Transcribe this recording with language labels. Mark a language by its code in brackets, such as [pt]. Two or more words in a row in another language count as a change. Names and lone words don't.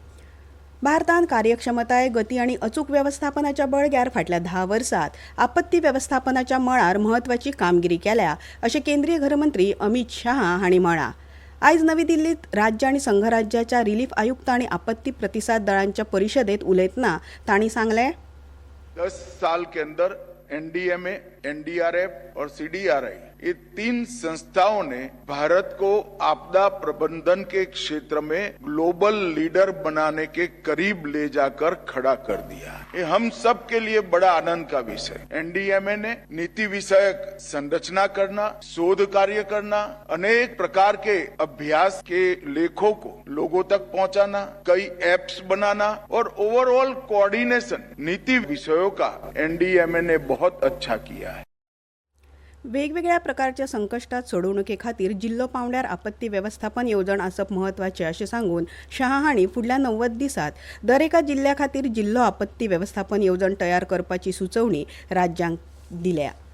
[kok] भारतान कार्यक्षमताय, गती आनी अचूक वेवस्थापनाच्या बळग्यार फाटल्या 10 वर्सांत आपत्ती वेवस्थापनाच्या मळार म्हत्वाची कामगिरी केल्या अशें केंद्रीय गृहमंत्री अमित शाह हांणी म्हळां. आयज नवी दिल्लीत राज्य आनी संघराज्याच्या रिलीफ आयुक्त आनी आपत्ती प्रतिसाद दळांच्या परिशदेत उलयतना तांणी सांगलें, [hi] 10 साल के अंदर NDMA, NDRF और CDRI ये 3 संस्थाओं ने भारत को आपदा प्रबंधन के क्षेत्र में [en] global leader [hi] बनाने के करीब ले जाकर खड़ा कर दिया. ये हम सब के लिए बड़ा आनंद का विषय. NDMA ने नीति विषयक संरचना करना, शोध कार्य करना, अनेक प्रकार के अभ्यास के लेखों को लोगों तक पहुंचाना, कई एप्स बनाना और [en] overall coordination [hi] नीति विषयों का NDMA ने बहुत अच्छा किया है. [kok] वेगवेगळ्या प्रकारच्या संकष्टात सोडवणुके खातीर जिल्लो पावंड्यार आपत्ती वेवस्थापन येवजण आसप म्हत्वाचें अशें सांगून शाह हांणी फुडल्या 90 दिसांत दर एका जिल्ल्या खातीर जिल्लो आपत्ती वेवस्थापन येवजण तयार करपाची सुचोवणी राज्यांक दिल्या.